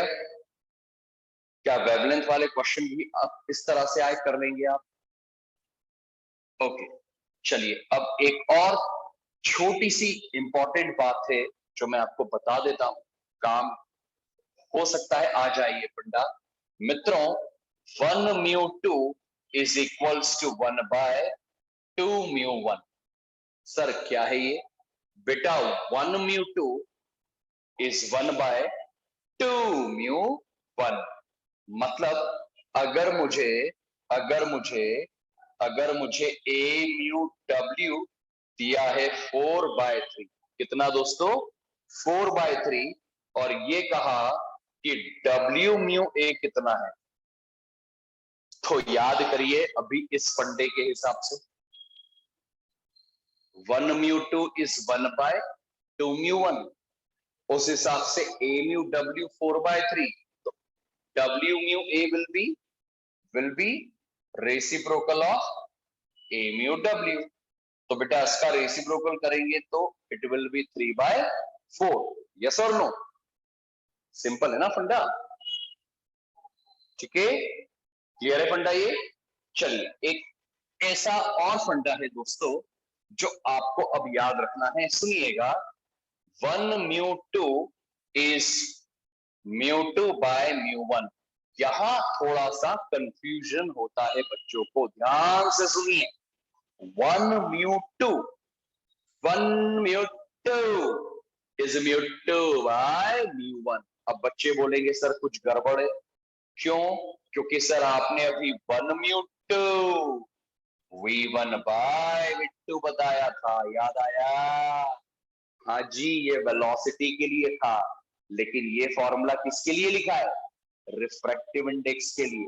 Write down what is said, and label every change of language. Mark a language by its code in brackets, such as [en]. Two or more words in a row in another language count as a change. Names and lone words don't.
[hi] क्या वेवलेंथ वाले क्वेश्चन भी आप इस तरह से आए कर लेंगे आप? ओके, चलिए अब एक और छोटी सी इंपॉर्टेंट बात है जो मैं आपको बता देता हूं, काम हो सकता है आ जाइए फंडा। मित्रों, 1 mu 2 [en] is equals to [hi] 1/2 mu 1। सर क्या है ये? बेटा, 1 mu 2 is 1/2 mu 1। मतलब अगर मुझे अगर मुझे अगर मुझे a mu w दिया है 4/3, कितना दोस्तों? 4/3, और ये कहा कि w mu a कितना है, तो याद करिए अभी इस फंडे के हिसाब से 1 mu 2 is 1/2 mu 1, उस हिसाब से a mu w 4/3, तो w mu a [en] will be reciprocal of [hi] a mu w। तो बेटा इसका रेसिप्रोकल करेंगे तो [en] it will be [hi] 3/4। यस और नो? सिंपल है ना फंडा? ठीक है, क्लियर है फंडा ये? चलिए, एक ऐसा और फंडा है दोस्तों जो आपको अब याद रखना है, सुनिएगा। 1 mu 2 is mu 2/mu 1। यहां थोड़ा सा कंफ्यूजन होता है बच्चों को, ध्यान से सुनिए। 1 mu 2 is mu 2/mu 1। अब बच्चे बोलेंगे सर कुछ गड़बड़ है, क्यों? क्योंकि सर आपने अभी 1 mu 2 v1/v2 बताया था, याद आया? हाँ जी, ये वेलोसिटी के लिए था। लेकिन ये फॉर्मूला किसके लिए लिखा है? रिफ्रैक्टिव इंडेक्स के लिए।